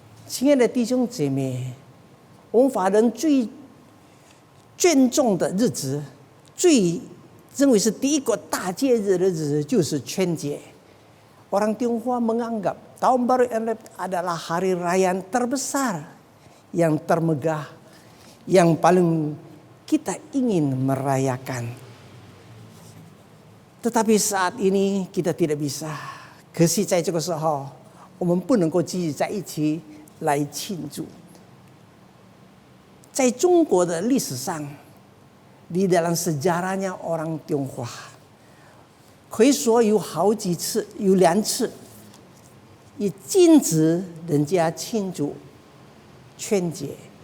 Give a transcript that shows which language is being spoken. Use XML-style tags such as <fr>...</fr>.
<zh>亲爱的弟兄姐妹，我们华人最眷重的日子，最认为是第一个大节日的日子就是春节。</zh> <id>Orang Tionghoa menganggap Tahun Baru Imlek adalah hari raya yang terbesar, yang termegah, yang paling kita ingin merayakan. Tetapi saat ini kita tidak bisa.</id> <zh>可是在这个时候，我们不能够聚集在一起来庆祝。在中国的历史上，</zh> <id>di dalam sejarahnya orang Tionghoa,</id> <zh>可以说有好几次，有2次，也禁止人家庆祝春节。</zh>